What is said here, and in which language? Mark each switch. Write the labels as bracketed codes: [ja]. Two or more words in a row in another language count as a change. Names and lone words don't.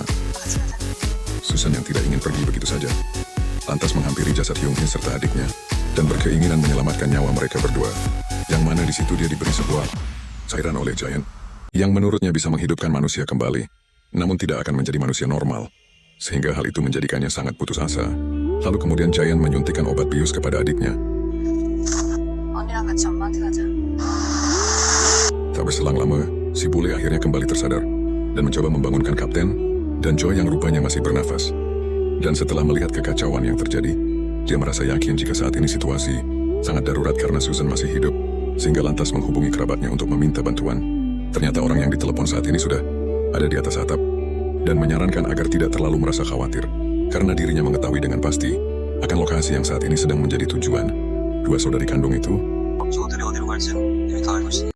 [id] Susan yang tidak ingin pergi begitu saja, lantas menghampiri jasad Hyung-hee serta adiknya, dan berkeinginan menyelamatkan nyawa mereka berdua, yang mana di situ dia diberi sebuah cairan oleh Giant, yang menurutnya bisa menghidupkan manusia kembali, namun tidak akan menjadi manusia normal, sehingga hal itu menjadikannya sangat putus asa. Lalu kemudian Giant menyuntikkan obat bius kepada adiknya. [ko] 언니랑 같이 엄마한테 가자. [id] Tak berselang lama, si bule akhirnya kembali tersadar, dan mencoba membangunkan Kapten, dan Joy yang rupanya masih bernafas. Dan setelah melihat kekacauan yang terjadi, dia merasa yakin jika saat ini situasi sangat darurat karena Susan masih hidup, sehingga lantas menghubungi kerabatnya untuk meminta bantuan. Ternyata orang yang ditelepon saat ini sudah ada di atas atap, dan menyarankan agar tidak terlalu merasa khawatir, karena dirinya mengetahui dengan pasti akan lokasi yang saat ini sedang menjadi tujuan dua saudari kandung itu. [ko] 저들이 어디로 갈지는 이미 다 알고 있으니